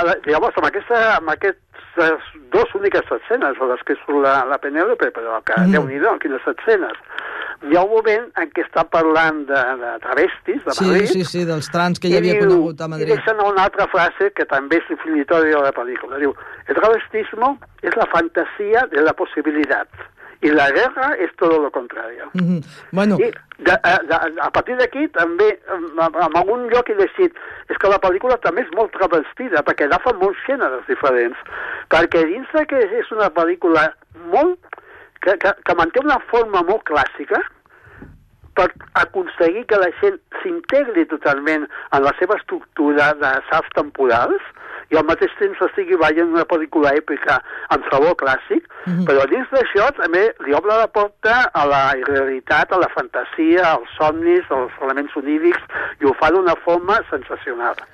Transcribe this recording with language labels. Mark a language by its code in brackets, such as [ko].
[ca] Llavors, amb aquestes dues úniques escenes, les que surt la Penélope, però que déu-n'hi-do, quines escenes, hi ha un moment en què està parlant de travestis, de Madrid. Sí, dels trans que ja havia conegut a Madrid. I deixen una altra frase que també és definitòria de la pel·lícula. [es] Diu, el travestismo es la fantasía de la posibilidad y la guerra es todo lo contrario. Mm-hmm. Bueno. [ca] I a partir d'aquí també, en algun lloc he llegit, és que la pel·lícula també és molt travestida perquè agafa molts gèneres diferents. Perquè dins que és una pel·lícula molt... Que manté una forma molt clàssica per aconseguir que la gent s'integri totalment en la seva estructura de salts temporals i al mateix temps estigui veient una pel·lícula èpica amb sabor clàssic, però dins d'això també li obre la porta a la irrealitat, a la fantasia, als somnis, als elements onírics, i ho fa d'una forma sensacional.